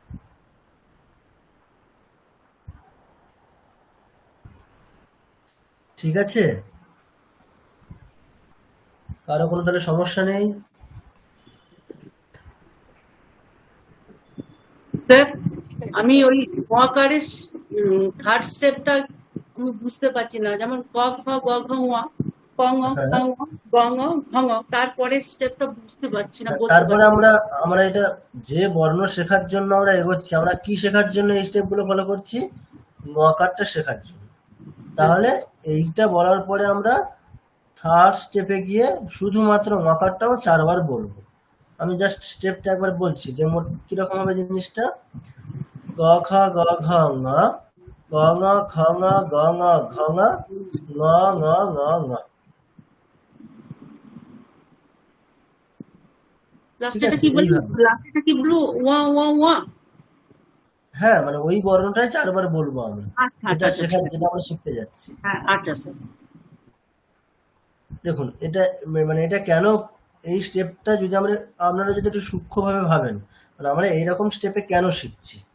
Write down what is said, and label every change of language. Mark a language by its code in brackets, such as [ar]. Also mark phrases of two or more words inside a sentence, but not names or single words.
[bn] ঠিক আছে, কারো কোনো তাহলে সমস্যা নেই? স্যার, আমি ওই ওয়াকারের [en] third step [bn] আমি বুঝতে পারছি না। যেমন ক খ গ ঘ ঙ, ক ঙ খ হ্যাঁ, ঙ গ ঙ ঘ ঙ, তারপরের স্টেপটা বুঝতে পারছি না, বলতে তারপরে পারছি না। আমরা এটা যে বর্ণ শেখার জন্য আমরা এগোচ্ছি, আমরা কি শেখার জন্য এই [en] steps follow [bn] করছি? মকারটা শেখার জন্য। তাহলে এইটা বলার পরে আমরা [en] third step [bn] গিয়ে শুধুমাত্র মকারটাও 4 বার বলবো। আমি [en] just step [bn] একবার বলছি যে মোট কিরকম হবে জিনিসটা। গ খ গ ঘ ঙ, গ ঙ খ ঙ গ ঙ ঘ ঙ, ঙ ঙ ঙ ঙ। ঠিক লাস্টেটা আছে, কি বললি? এইভাবে। লাস্টেটা কি বলবো? ওয়া ওয়া ওয়া। হ্যাঁ, মানে ওই বর্ণটাই 4 বার বলবো আমরা, আচ্ছা আচ্ছা আচ্ছা, ঠিক আছে। যেটা আমরা শিখতে যাচ্ছি। হ্যাঁ, আচ্ছা স্যার। দেখুন, মানে এটা কেন, এই স্টেপটা যদি আপনারা যদি একটু সূক্ষ্মভাবে ভাবেন, মানে আমরা এইরকম স্টেপে কেন শিখছি।